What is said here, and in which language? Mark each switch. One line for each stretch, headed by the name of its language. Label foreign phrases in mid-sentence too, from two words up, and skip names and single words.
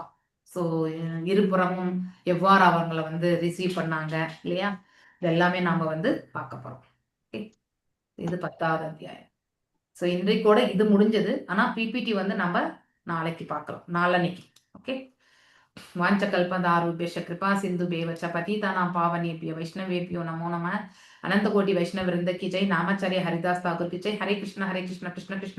Tamil: ஸோ இருபுறமும் எவ்வாறு அவங்களை வந்து ரிசீவ் பண்ணாங்க இல்லையா, இது எல்லாமே நாம வந்து பார்க்க போறோம். ஓகே, இது 10வது அத்தியாயம். ஸோ இன்றைக்கூட இது முடிஞ்சது. ஆனா பிபிடி வந்து நம்ம நாளைக்கு பார்க்கலாம், நாளன்னைக்கு.
Sanskrit: ஓகே, வாஞ்சகல்பதாருभ्यश्च कृपा सिन्धुभ्येव च पतितानां पावनेभ्यो वैष्णवेभ्यो नमो नमः.
Hindi: अनंत कोटि वैष्णव वृंद की जय. नामाचार्य हरिदास ठाकुर की जय.
Sanskrit: हरे कृष्ण कृष्ण कृष्ण